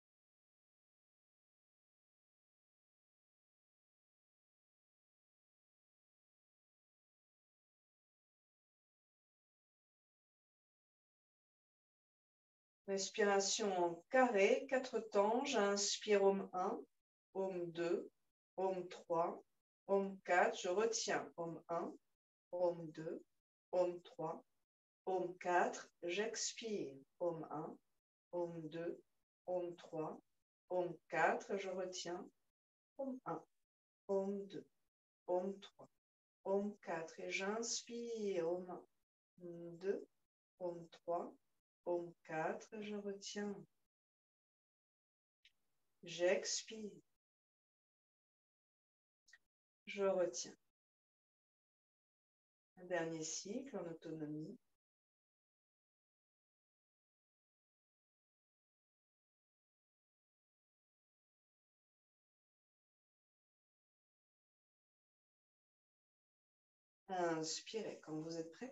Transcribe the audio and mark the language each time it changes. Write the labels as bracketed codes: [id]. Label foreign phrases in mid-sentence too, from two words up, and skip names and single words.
[fr] Respiration en carré, 4 temps. J'inspire Om 1, Om 2, Om 3, Om 4. Je retiens Om 1, Om 2, Om 3, Om 4. J'expire Om 1, Om 2, Om 3, Om 4. Je retiens Om 1, Om 2, Om 3, Om 4. Et j'inspire Om 1, Om 2, Om 3, Om 4, je retiens. J'expire. Je retiens. Un dernier cycle en autonomie. Inspirez quand vous êtes prêts.